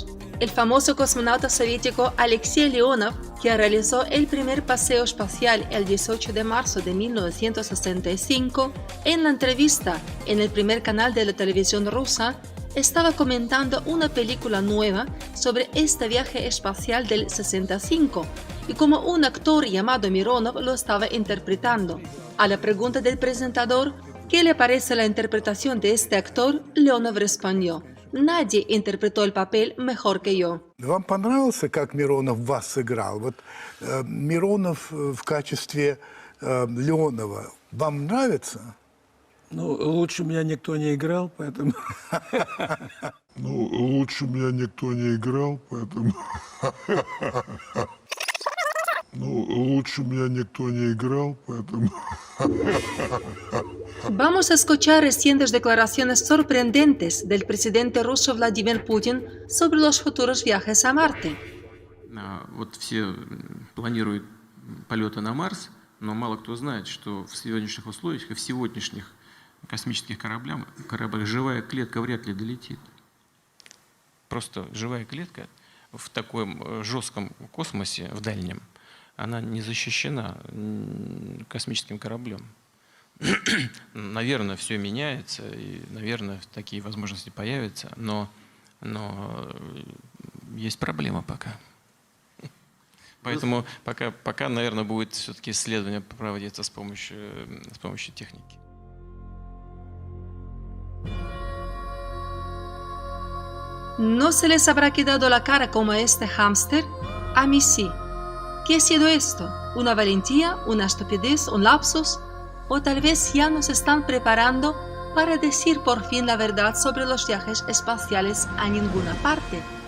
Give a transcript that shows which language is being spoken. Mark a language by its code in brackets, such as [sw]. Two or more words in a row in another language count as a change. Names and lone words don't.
[es] El famoso cosmonauta soviético Alexei Leonov, que realizó el primer paseo espacial el 18 de marzo de 1965, en la entrevista en el primer canal de la televisión rusa, estaba comentando una película nueva sobre este viaje espacial del 65 y cómo un actor llamado Mironov lo estaba interpretando. A la pregunta del presentador, ¿qué le parece la interpretación de este actor?, Leonov respondió: «Nadie interpretó el papel mejor que yo». [ru] Вам понравился, как Миронов вас сыграл? Вот Миронов в качестве Леонова вам нравится? Ну, лучше меня никто не играл, поэтому... Ну, лучше меня никто не играл, поэтому... Ну, лучше меня никто не играл, поэтому... [es] Vamos a escuchar recientes declaraciones sorprendentes del presidente ruso Vladimir Putin sobre los futuros viajes a Marte. [ru] Вот все планируют полеты на Марс, но мало кто знает, что в сегодняшних условиях и в сегодняшних космических кораблях живая клетка вряд ли долетит. Просто живая клетка в таком жестком космосе, в дальнем, она не защищена космическим кораблем. Наверное, все меняется, и, наверное, такие возможности появятся, но есть проблема пока. Поэтому пока, наверное, будет все-таки исследование проводиться с помощью техники. [es] ¿No se les habrá quedado la cara como a este hámster? A mí sí. ¿Qué ha sido esto? ¿Una valentía? ¿Una estupidez? ¿Un lapsus? ¿O tal vez ya nos están preparando para decir por fin la verdad sobre los viajes espaciales a ninguna parte?